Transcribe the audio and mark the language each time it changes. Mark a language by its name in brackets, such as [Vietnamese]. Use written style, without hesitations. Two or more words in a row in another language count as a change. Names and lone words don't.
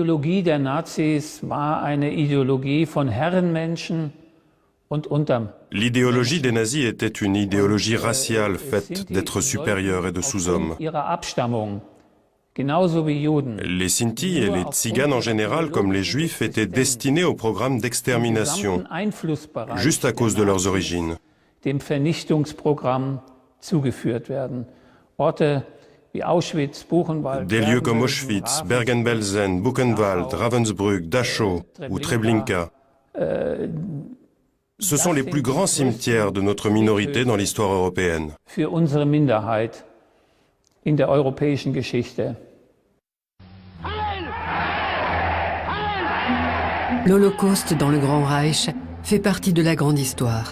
[French] L'idéologie des nazis était une idéologie raciale faite d'êtres supérieurs et de sous-hommes. Les Sinti et les Tziganes en général, comme les Juifs, étaient destinés au programme d'extermination, juste à cause de leurs origines. [German] Dem Vernichtungsprogramm zugeführt werden. Orte [French] Des lieux comme Auschwitz, Bergen-Belsen, Buchenwald, Ravensbrück, Dachau ou Treblinka. Ce sont les plus grands cimetières de notre minorité dans l'histoire européenne. L'Holocauste dans le Grand Reich fait partie de la grande histoire.